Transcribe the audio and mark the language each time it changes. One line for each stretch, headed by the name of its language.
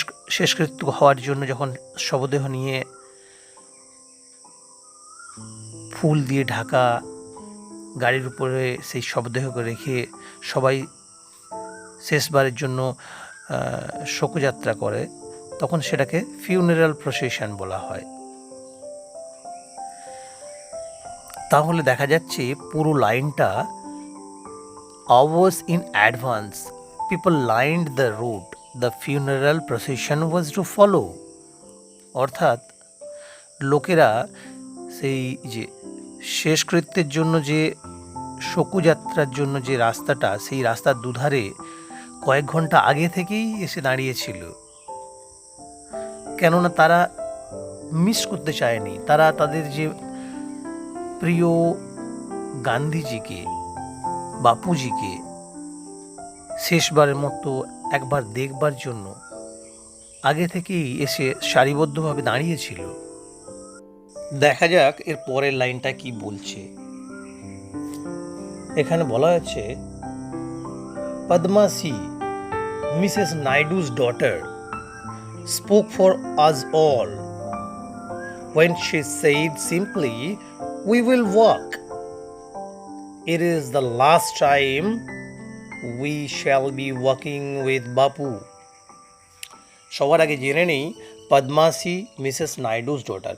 Bangla: শেষকৃত্য হওয়ার জন্য যখন শবদেহ নিয়ে ফুল দিয়ে ঢাকা গাড়ির উপরে সেই শবদেহকে রেখে সবাই শেষবারের জন্য শোকযাত্রা করে, তখন সেটাকে ফিউনারাল প্রসেশন বলা হয়। তাহলে দেখা যাচ্ছে পুরো লাইনটা
English: hours in advance, people lined the route, the funeral procession was to follow.
Bangla: অর্থাৎ লোকেরা সেই যে শেষকৃত্যের জন্য যে শোকযাত্রার জন্য যে রাস্তাটা, সেই রাস্তার দুধারে কয়েক ঘন্টা আগে থেকেই এসে দাঁড়িয়েছিল। কেননা তারা মিস করতে চায়নি, তারা তাদের যে প্রিয় গান্ধীজিকে, বাপুজিকে শেষবারের মতো একবার দেখবার জন্য আগে থেকেই এসে সারিবদ্ধভাবে দাঁড়িয়েছিল। দেখা যাক এর পরের লাইনটা কি বলছে। এখানে বলা হয়েছে,
English: পদ্মাসি, Mrs Naidu's daughter, spoke for us all when she said simply, "We will walk. It is the last time we shall be walking with Bapu."
Bangla: সবার আগে জেনে নেই পদ্মাসি মিসেস নাইডু's ডটার।